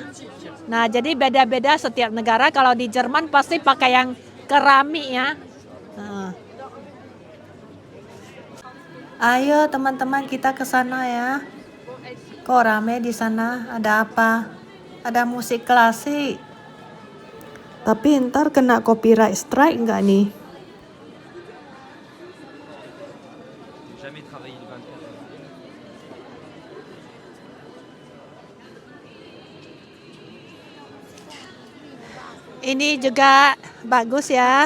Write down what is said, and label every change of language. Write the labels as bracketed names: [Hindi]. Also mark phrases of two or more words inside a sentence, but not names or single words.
[Indonesian] Nah jadi beda-beda setiap negara. Kalau di Jerman pasti pakai yang keramik ya. Ayo teman-teman kita ke sana ya. Kok rame di sana? Ada apa? Ada musik klasik. Tapi ntar kena [English] copyright strike [Indonesian] nggak nih? [French] Jamais travaillé le 24 heures. [Indonesian] Ini juga bagus ya.